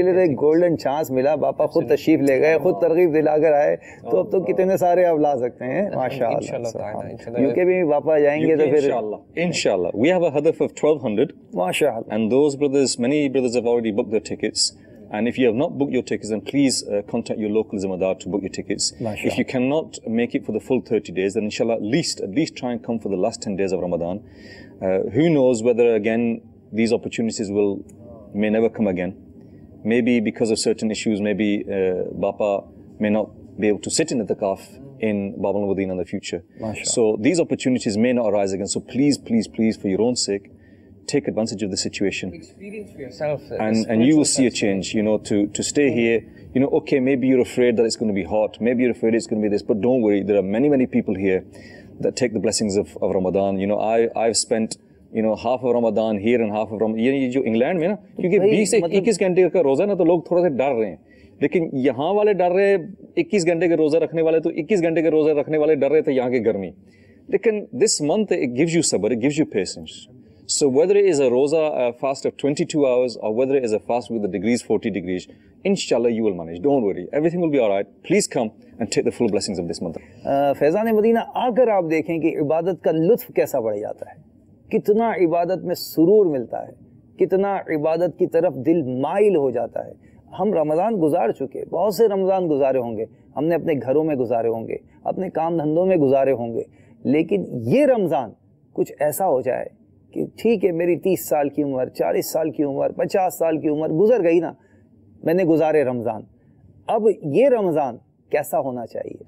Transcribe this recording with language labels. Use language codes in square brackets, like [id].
[ur] آپ کے لیے ایک گولڈن چانس ملا، باپا خود تشریف لے گئے، خود ترغیب دلا کر آئے، تو اب تو کتنے سارے آپ لا سکتے ہیں ماشاءاللہ. یو کے بھی باپا جائیں گے تو پھر [en] inshallah. We have a hadaf of 1200. MashaAllah. And those brothers, many brothers have already booked their tickets. And if you have not booked your tickets, then please contact your local Zimadar to book your tickets. If you cannot make it for the full 30 days, then inshallah at least try and come for the last 10 days of Ramadan. Who knows whether again these opportunities may never come again. Maybe because of certain issues, maybe Bapa may not be able to sit in the itikaf in Bab al-Madinah in the future. So these opportunities may not arise again. So please, for your own sake, take advantage of the situation. Experience for yourself. And you will see a change, to stay here. Okay, maybe you're afraid that it's going to be hot. Maybe you're afraid it's going to be this. But don't worry, there are many people here that take the blessings of Ramadan. I've spent, half of Ramadan here and half of Ramadan. [ur] یہ جو England میں نا، کیونکہ 20 سے 21 گھنٹے کا روزہ نا، تو لوگ تھوڑا سا ڈر رہے ہیں. لیکن یہاں والے ڈر رہے 21 گھنٹے کے روزہ رکھنے والے، تو 21 گھنٹے کے روزہ رکھنے والے ڈر رہے تھے یہاں کی گرمی. لیکن [en] this month it gives you sabr, it gives you patience. So whether it is a roza, a fast of 22 hours, or whether it is a fast with the degrees, 40 degrees, inshallah you will manage. Don't worry. Everything will be all right. Please come and take the full blessings of this month. [ur] Faizan Madina آ کر آپ دیکھیں کہ عبادت کا لطف کیسا بڑھ جاتا ہے، کتنا عبادت میں سرور ملتا ہے، کتنا عبادت کی طرف دل مائل ہو جاتا ہے. ہم رمضان گزار چکے، بہت سے رمضان گزارے ہوں گے، ہم نے اپنے گھروں میں گزارے ہوں گے، اپنے کام دھندوں میں گزارے ہوں گے، لیکن یہ رمضان کچھ ایسا ہو جائے کہ ٹھیک ہے میری 30 سال کی عمر، 40 سال کی عمر، 50 سال کی عمر گزر گئی نا، میں نے گزارے رمضان، اب یہ رمضان کیسا ہونا چاہیے.